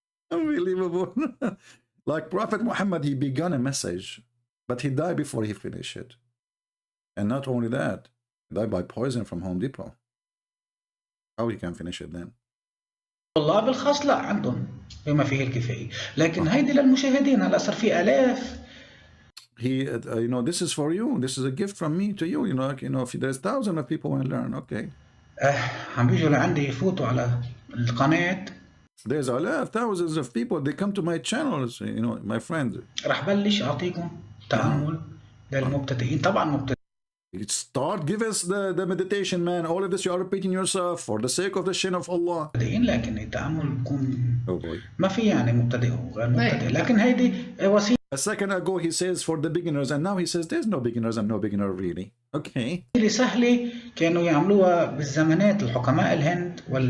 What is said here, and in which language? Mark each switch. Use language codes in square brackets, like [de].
[en] Unbelievable. Like Prophet Muhammad, he began a message, but he died before he finished it. And not only that, he died by poison from Home Depot. How he can finish it then? [ar] الله بالخاص لا عندهم بما فيه الكفاية، لكن هيدي للمشاهدين هلا صار في آلاف. [en] He, you know, this is for you. This is a gift from me to you. You know, like, you know, if there's thousands of people want to learn, okay. [ar] عم بيجوا لعندي يفوتوا على القناة. [en] There's thousands of people. They come to my channels. You know, my friends. [ar] راح بلش أعطيكم تأمل للمبتدئين طبعا مبتدئين. [en] Start, give us the meditation, man. All of this you are repeating yourself for the sake of the shin of Allah. [ar] لكن التأمل بكون ما في يعني مبتدئ وغير مبتدئ، لكن هيدي وسيلة. [en] A second ago he says for the beginners, and now he says there's no beginners and no beginner really. Okay. [ar] سهلة كانوا يعملوها بالزمانات الحكماء الهند